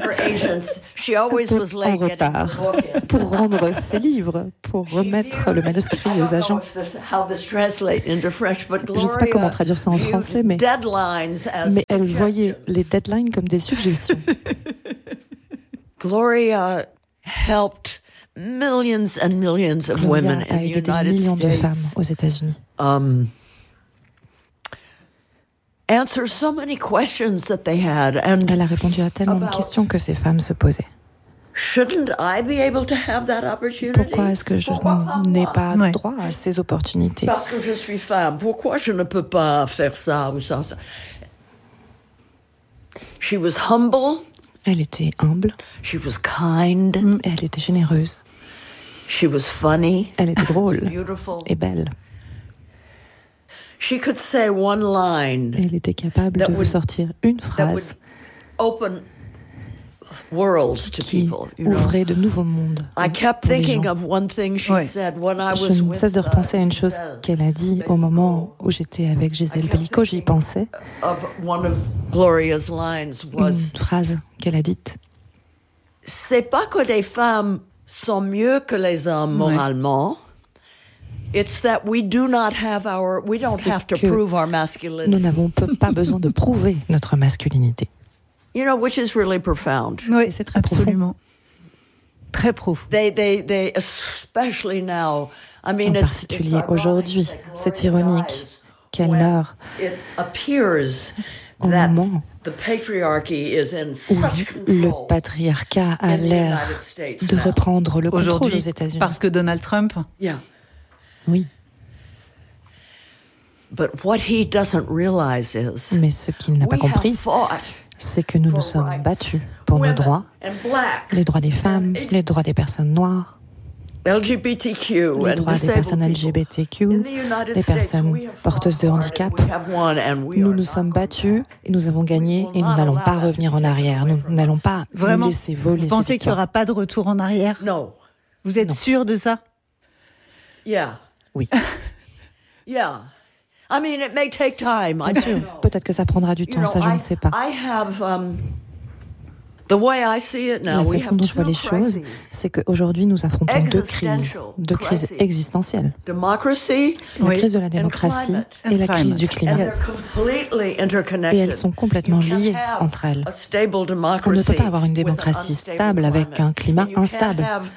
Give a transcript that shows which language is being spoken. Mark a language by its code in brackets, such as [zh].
[fr] en retard pour rendre ses livres, pour remettre le manuscrit aux agents. Je ne sais pas comment traduire ça en français, mais elle voyait les deadlines comme des suggestions. [en] Gloria helped millions and millions of women in the United States. [fr] Gloria a aidé des millions de femmes aux États-Unis. [en] Answer so many questions that they had, and [fr] elle a répondu à tellement de questions que ces femmes se posaient. [en] Shouldn't I be able to have that opportunity? [fr] Pourquoi est-ce que je n'ai pas droit à ces opportunités? Parce que je suis femme. Pourquoi je ne peux pas faire ça ou ça, ça? [en] She was humble. [fr] Elle était humble. [en] She was kind. [fr] Elle était généreuse. [en] She was funny. [fr] Elle était drôle. [en] Beautiful. [fr] Et belle. [en] She could say one line. [fr] Elle était capable de vous sortir une phrase [en] open worlds to [fr] qui ouvrait de nouveaux mondes. [en] I kept thinking of one thing she said when I was with. [fr] Je cesse de repenser à une chose qu'elle a dit au moment où j'étais avec Gisèle Bellico. J'y pensais. [en] Of one of Gloria's lines was [fr] une phrase qu'elle a dite. C'est pas que des femmes sont mieux que les hommes moralement. [en] It's that we do not have our, we don't have to prove our masculinity. [fr] Nous n'avons pas besoin de prouver notre masculinité. [en] You know, which is really profound. [fr] Oui, c'est très absolument profond. Très profond. [en] They especially now. I mean, [fr] en particulier aujourd'hui, c'est ironique qu'elle meure. [en] It appears that the patriarchy is in such control. [fr] Le patriarcat a l'air de reprendre le contrôle aux États-Unis. Parce que Donald Trump. [en] Yeah. [fr] Oui. [en] But what he doesn't realize is, [fr] mais ce qu'il n'a pas compris, c'est que nous nous sommes battus pour nos droits, les droits des femmes, les droits des personnes noires, [en] LGBTQ, [fr] les droits des personnes LGBTQ, les personnes porteuses de handicap. Nous nous sommes battus et nous avons gagné et nous n'allons pas revenir en arrière. Nous n'allons pas laisser voler cette victoire. Vous pensez qu'il n'y aura pas de retour en arrière? Non. Vous êtes sûr de ça? [en] Yeah. [fr] Oui. [en] Yeah. I mean, it may take time. [fr] Bien sûr. Peut-être que ça prendra du temps. [en] You know, [fr] ça, je ne sais pas. [en] I have, the way I see it now, [fr] la façon dont je vois les choses, c'est qu'aujourd'hui, nous affrontons deux crises existentielles. [en] Democracy, [fr] la crise de la démocratie et la crise du climat. [en] And they're completely interconnected. [fr] Et elles sont complètement liées entre elles. [en] A stable democracy [fr] on ne peut pas avoir une démocratie stable avec un climat instable.